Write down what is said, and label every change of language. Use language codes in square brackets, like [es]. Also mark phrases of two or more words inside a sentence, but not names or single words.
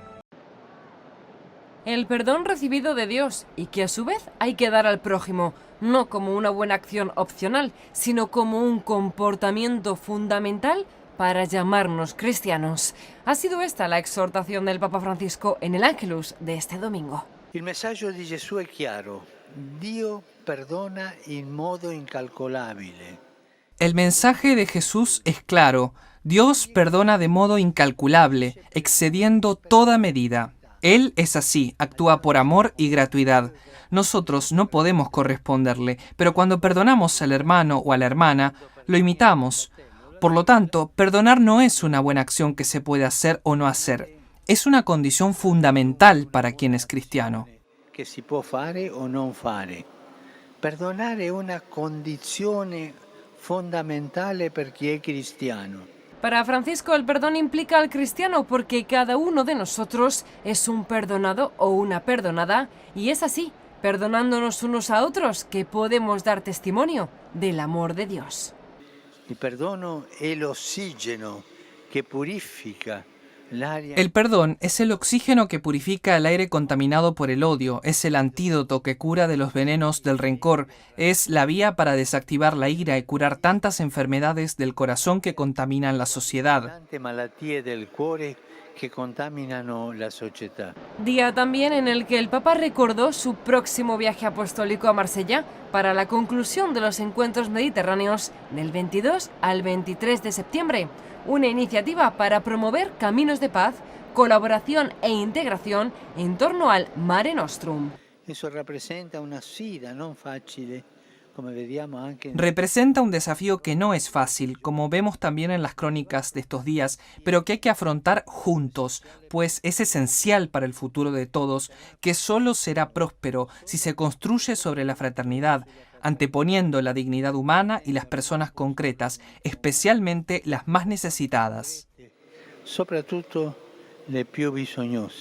[es] El perdón recibido de Dios y que a su vez hay que dar al prójimo, no como una buena acción opcional, sino como un comportamiento fundamental para llamarnos cristianos. Ha sido esta la exhortación del Papa Francisco en el Ángelus de este domingo. [it] Il messaggio di Gesù è chiaro. Dio perdona in modo incalcolabile. [es] El mensaje de Jesús es claro. Dios perdona de modo incalculable, excediendo toda medida. Él es así, actúa por amor y gratuidad. Nosotros no podemos corresponderle, pero cuando perdonamos al hermano o a la hermana, lo imitamos. Por lo tanto, perdonar no es una buena acción que se puede hacer o no hacer. Es una condición fundamental para quien es cristiano. [it] Che si può fare o non fare. Perdonare è una condizione fondamentale per chi è cristiano. [es] Para Francisco, el perdón implica al cristiano porque cada uno de nosotros es un perdonado o una perdonada, y es así, perdonándonos unos a otros, que podemos dar testimonio del amor de Dios. [it] Il perdono è l'ossigeno che purifica l'aria. [es] El perdón es el oxígeno que purifica el aire contaminado por el odio, es el antídoto que cura de los venenos del rencor, es la vía para desactivar la ira y curar tantas enfermedades del corazón que contaminan la sociedad. [it] Tante malattie del cuore che contaminano la società. [es] Día también en el que el Papa recordó su próximo viaje apostólico a Marsella para la conclusión de los encuentros mediterráneos del 22 al 23 de septiembre, una iniciativa para promover caminos de paz, colaboración e integración en torno al Mare Nostrum. [it] Eso rappresenta una sfida non facile, come vediamo anche. [es] Representa un desafío que no es fácil, como vemos también en las crónicas de estos días, pero que hay que afrontar juntos, pues es esencial para el futuro de todos, que solo será próspero si se construye sobre la fraternidad, anteponiendo la dignidad humana y las personas concretas, especialmente las más necesitadas. [it] Soprattutto le più bisognose.